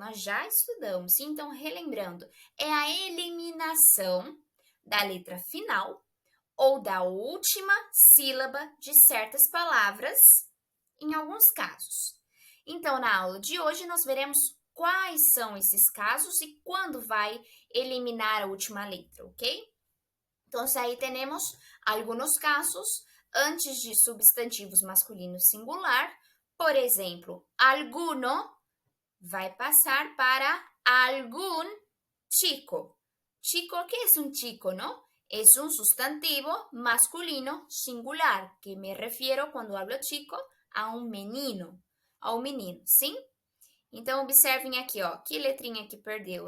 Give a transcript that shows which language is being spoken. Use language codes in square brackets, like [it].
[pt] Nós já estudamos, sim? Então, relembrando, é a eliminação da letra final ou da última sílaba de certas palavras, em alguns casos. Então, na aula de hoje, nós veremos quais são esses casos e quando vai eliminar a última letra, ok? Então, aí temos alguns casos antes de substantivos masculinos singular. Por exemplo, alguno vai passar para algún chico. [es] Chico, ¿qué es un chico, no? Es un sustantivo masculino singular, que me refiero cuando hablo chico a [pt] um menino, sim? Então, observem aqui, ó, que letrinha que perdeu?